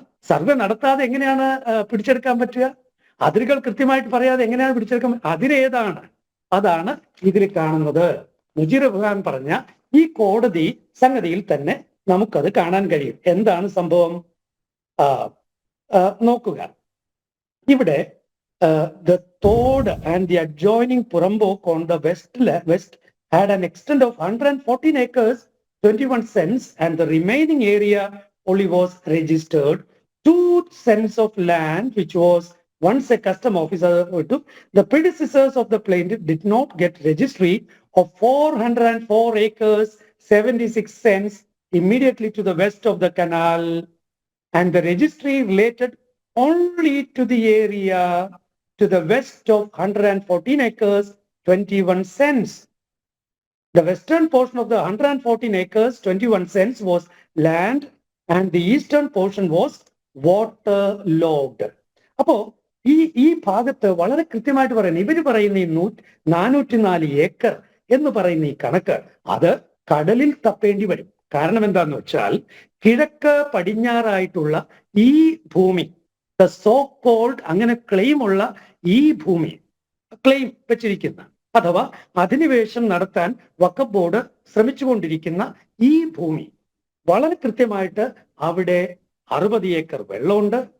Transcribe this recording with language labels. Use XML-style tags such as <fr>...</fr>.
<ml>Survey നടത്താതെ എങ്ങനെയാണ് പിടിച്ചെടുക്കാൻ പറ്റുക? അതിരുകൾ കൃത്യമായിട്ട് പറയാതെ എങ്ങനെയാണ് പിടിച്ചെടുക്കാൻ? അതിരേതാണ്? അതാണ് ഇതിൽ കാണുന്നത്. മുജീർ റഹ്മാൻ പറഞ്ഞ ഈ കോടതി സംഗതിയിൽ തന്നെ നമുക്കത് കാണാൻ കഴിയും. എന്താണ് സംഭവം? നോക്കുക, ഇവിടെ</ml> <en>the Tod and the adjoining Purambok on the west had an extent of 114 acres, 21 cents, and the remaining area only was registered 2 cents of land, which was once a custom officer took. The predecessors of the plaintiff did not get registry of 404 acres, 76 cents immediately to the west of the canal, and the registry related only to the area to the west of 114 acres, 21 cents. The western portion of the 114 acres, 21 cents was land, and the eastern portion was waterlogged.</en> <ml>അപ്പോ ഈ ഭാഗത്ത് വളരെ കൃത്യമായിട്ട് പറയുന്നത്, ഇവര് പറയുന്ന ഈ 404 acre എന്ന് പറയുന്ന ഈ കണക്ക് അത് കടലിൽ തപ്പേണ്ടി വരും. കാരണം എന്താന്ന് വെച്ചാൽ കിഴക്ക് പടിഞ്ഞാറായിട്ടുള്ള ഈ ഭൂമി,</ml> <en>the so called,</en> <ml>അങ്ങനെ ക്ലെയിം ഉള്ള ഈ ഭൂമി, ക്ലെയിം വെച്ചിരിക്കുന്ന അഥവാ അധിനിവേശം നടത്താൻ വഖഫ് ബോർഡ് ശ്രമിച്ചുകൊണ്ടിരിക്കുന്ന ഈ ഭൂമി വളരെ കൃത്യമായിട്ട് അവിടെ 60 ഏക്കർ വെള്ളമുണ്ട്.</ml>